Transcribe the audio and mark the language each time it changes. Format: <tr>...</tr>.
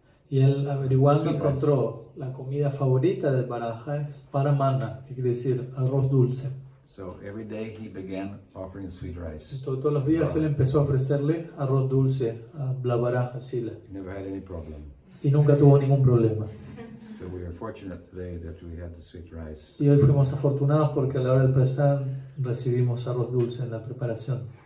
<es>Y él averiguando encontró la comida favorita de Varaha es Paramana, que quiere decir arroz dulce.</es> <en>So every day he began offering sweet rice.</en> <es>Entonces, todos los días él empezó a ofrecerle arroz dulce a la Varaha Shila.</es> <en>He never had any problem.</en> <es>Y nunca tuvo ningún problema.</es> <en>So we are fortunate today that we had the sweet rice.</en> <es>Y hoy fuimos afortunados porque a la hora del prasad recibimos arroz dulce en la preparación.</es>